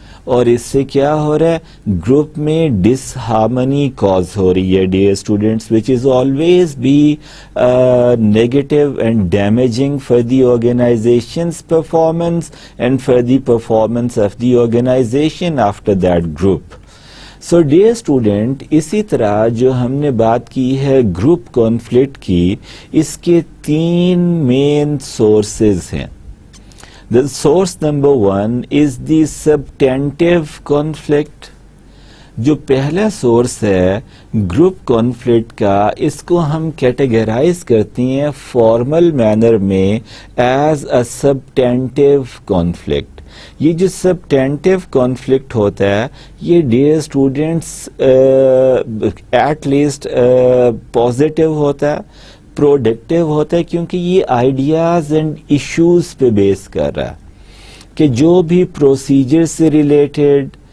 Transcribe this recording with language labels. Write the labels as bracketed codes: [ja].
[ur] اور اس سے کیا ہو رہا ہے, گروپ میں ڈس ہارمنی کاز ہو رہی ہے [en] Dear students, which is always be negative and damaging for the organizations performance and for the performance of the organization after that group. [ur] So dear student, اسی طرح جو ہم نے بات کی ہے گروپ کانفلکٹ کی, اس کے 3 مین سورسز ہیں. [en] The source number 1 is the substantive conflict. [ur] جو پہلا سورس ہے گروپ کانفلکٹ کا, اس کو ہم کیٹیگرائز کرتے ہیں فارمل مینر میں [en] As a substantive conflict. [ur] یہ جو سبٹینٹیو کانفلکٹ ہوتا ہے یہ dear students at least positive ہوتا ہے, پروڈکٹیو ہوتا ہے, کیونکہ یہ آئیڈیاز اینڈ ایشوز پہ بیس کر رہا ہے کہ جو بھی پروسیجر سے ریلیٹڈ,